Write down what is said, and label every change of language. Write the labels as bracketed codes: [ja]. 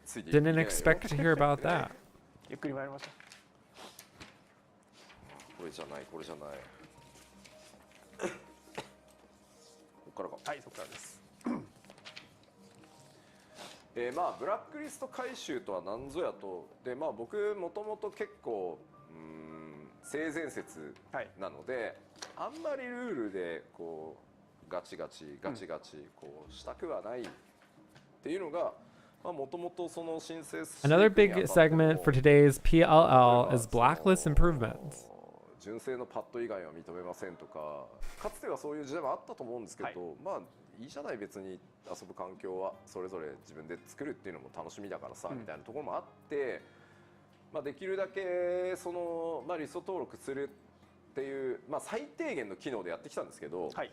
[en] Didn't expect to hear about that. [ja] これじゃない、これじゃない。ここからか。はい、そこからです。まあブラックリスト回収とは何ぞやと。で、まあ僕もともと結構性善説なので、あんまりルールでこうガチガチこうしたくはないっていうのが。 [en] Another big segment for today's PLL is blacklist improvements. [ja] 純正のパッド以外は認めませんとか、かつてはそういう時代もあったと思うんですけど、まあいいじゃない別に遊ぶ環境はそれぞれ自分で作るっていうのも楽しみだからさ、みたいなところもあって、まあできるだけそのまあリスト登録するっていうまあ最低限の機能でやってきたんですけど。